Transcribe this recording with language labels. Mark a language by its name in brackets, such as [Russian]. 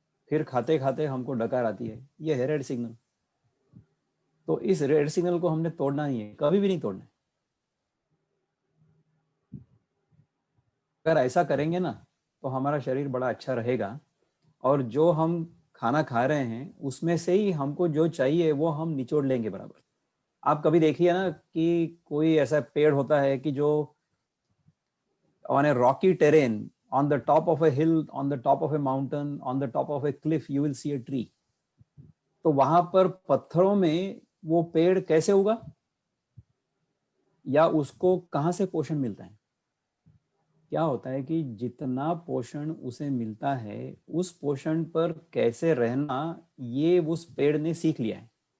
[Hindi] फिर खाते खाते हमको डकार आती है, ये है रेड सिग्नल। तो इस रेड सिग्नल को हमने तोड़ना नहीं है, कभी भी नहीं तोड़ना है। अगर ऐसा करेंगे ना तो हमारा शरीर बड़ा अच्छा रहेगा और जो हम खाना खा रहे हैं उसमें से ही हमको जो चाहिए वो हम निचोड़ लेंगे बराबर। आप कभी देखिए ना कि कोई ऐसा पेड़ होता है कि जो [English] on a rocky terrain, on the top of a hill, on the top of a mountain, on the top of a cliff, you will see a tree. [Hindi] तो वहां पर पत्थरों में वो पेड़ कैसे उगा या उसको कहां से पोषण मिलता है? क्या होता है कि जितना पोषण उसे मिलता है उस पोषण पर कैसे रहना ये उस पेड़ ने सीख लिया है।